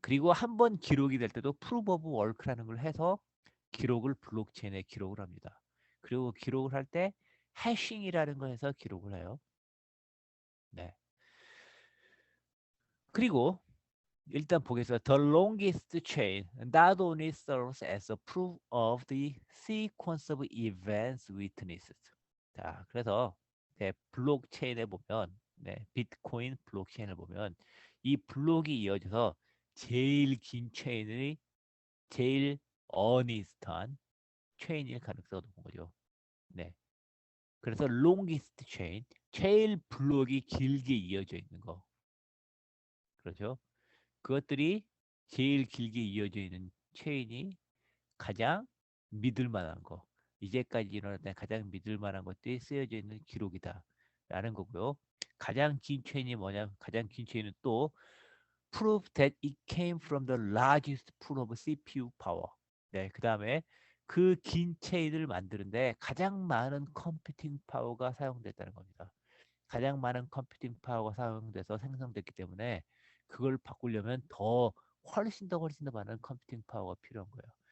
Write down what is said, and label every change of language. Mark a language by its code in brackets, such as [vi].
[ko] 그리고 한 번 기록이 될 때도 프루브 오브 월크라는 걸 해서 기록을 블록체인에 기록을 합니다. 그리고 기록을 할 때 해싱이라는 걸 해서 기록을 해요. 네. 그리고 일단 보겠습니다. [en] The longest chain not only serves as a proof of the sequence of events witnessed. [ko] 자, 그래서 네, 블록체인에 보면 비트코인 블록체인을 보면 이 블록이 이어져서 제일 긴 체인의 제일 어니스트한 체인일 가능성이 높은 거죠. 네. 그래서 longest chain, 제일 블록이 길게 이어져 있는 거. 그렇죠? 그것들이 제일 길게 이어져 있는 체인이 가장 믿을 만한 거. 이제까지 일어났던 가장 믿을 만한 것들이 쓰여져 있는 기록이다. 라는 거고요. 가장 긴 체인이 뭐냐? 가장 긴 체인은 또 [en] prove that it came from the largest pool of CPU power. [ko] 네, 그 다음에 그 긴 체인을 만드는데 가장 많은 컴퓨팅 파워가 사용됐다는 겁니다. 가장 많은 컴퓨팅 파워가 사용돼서 생성됐기 때문에 그걸 바꾸려면 훨씬 더 많은 컴퓨팅 파워가 필요한 거예요.